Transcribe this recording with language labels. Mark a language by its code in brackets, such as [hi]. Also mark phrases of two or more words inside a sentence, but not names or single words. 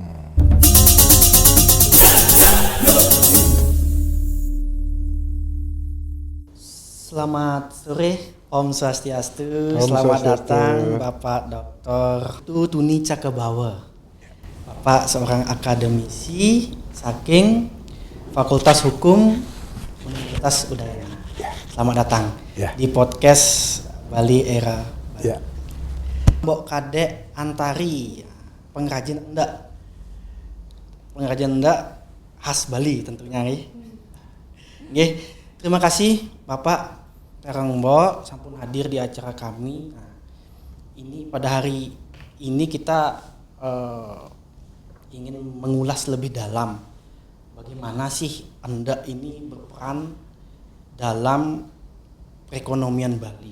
[id] Selamat sore, [ban] Om Swastiastu. [id] Selamat datang Bapak Dr. Tuni Cakebawa. Bapak seorang akademisi saking Fakultas Hukum Universitas Udayana. Selamat datang di podcast Bali Era Bali. Mbok Kadek Antari, pengrajin endak khas Bali tentunya nggih. Terima kasih Bapak Terang Mbok sampun hadir di acara kami. Nah, ini pada hari ini kita ingin mengulas lebih dalam bagaimana sih Anda ini berperan dalam perekonomian Bali.